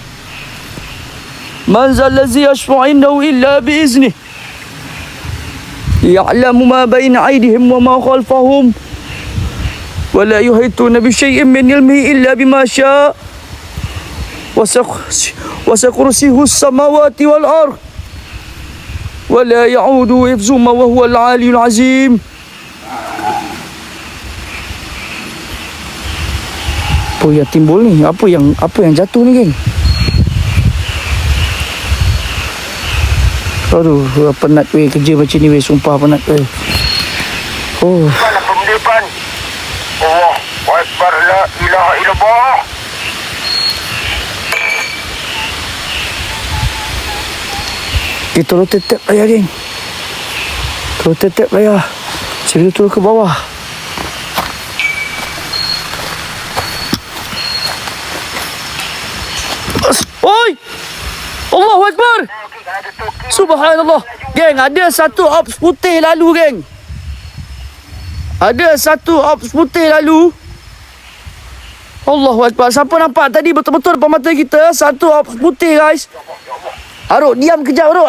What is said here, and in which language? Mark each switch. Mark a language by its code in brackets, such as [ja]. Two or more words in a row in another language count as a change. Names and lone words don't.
[ar] من ذا الذي يشفع عنده إلا بإذنه يعلم ما بين أيديهم وما خلفهم ولا يحيطون بشيء من علمه إلا بما شاء وسع كرسيه السماوات والأرض ولا يعود حفظهما وهو العلي العظيم. [ms] Apa yang timbul ni? Apa yang jatuh ni, geng? Aduh, penat weh kerja macam ni weh, sumpah penat weh. Oh. Mana pemdepan? [ar] الله أكبر، لا إله إلا الله. [ms] Kita turun tetap layar, geng. Turun tetap layar. Sila turun ke bawah. Oi! [ar] الله أكبر! سبحان الله. [ms] Geng, ada satu ops putih lalu, geng. Ada satu ops putih lalu. [ar] الله أكبر. [ms] Siapa nampak tadi betul-betul depan mata kita? Satu ops putih, guys. Aruk, diam kejap, Aruk.